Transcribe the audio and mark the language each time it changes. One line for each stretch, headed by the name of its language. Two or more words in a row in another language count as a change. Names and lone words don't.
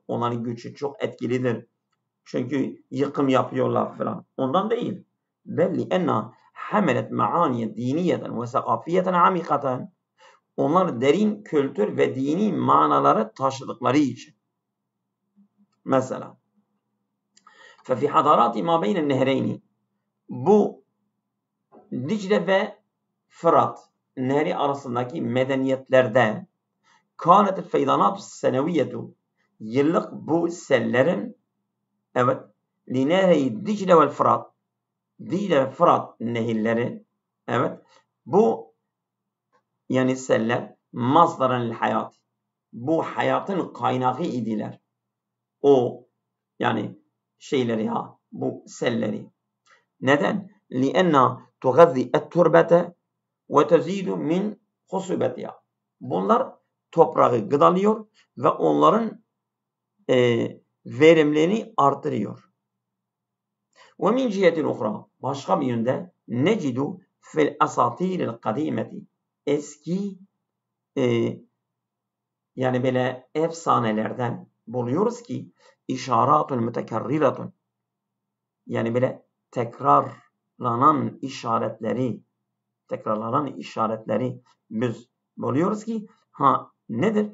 Turkish: Onların gücü çok etkilidir. Çünkü yıkım yapıyorlar falan. Ondan değil.
Arabic: بل لأنها حملت معاني دينية وثقافية عميقة.
Turkish: Onlar derin kültür ve dini manaları taşıdıkları için.
Arabic: Mesela ففي حضارات ما بين النهرين
Turkish: bu Dicle ve Fırat nehri arasındaki medeniyetlerde
Arabic: كانت الفيضانات السنوية
Turkish: yıllık bu sellerin
Arabic: لنهري
Turkish: Dicle ve Fırat Dicle ve Fırat nehirleri bu yani seller
Arabic: مصدرا حياة
Turkish: bu hayatın kaynağı idiler. O yani şeyleri bu selleri. Neden?
Arabic: لِأَنَّا تُغَذِّي التُّرْبَةَ وَتَزِيدُ مِنْ خُصُوبَتِهَا.
Turkish: Bunlar toprağı gıdalıyor ve onların verimlerini artırıyor.
Arabic: وَمِنْ جِهَةٍ اُخْرَى
Turkish: başka bir yönde
Arabic: نَجِدُ فِي الْأَسَاطِيرِ الْقَدِيمَةِ
Turkish: eski yani böyle efsanelerden buluyoruz ki
Arabic: إشارات متكررة
Turkish: yani böyle tekrarlanan işaretleri biz buluyoruz ki nedir?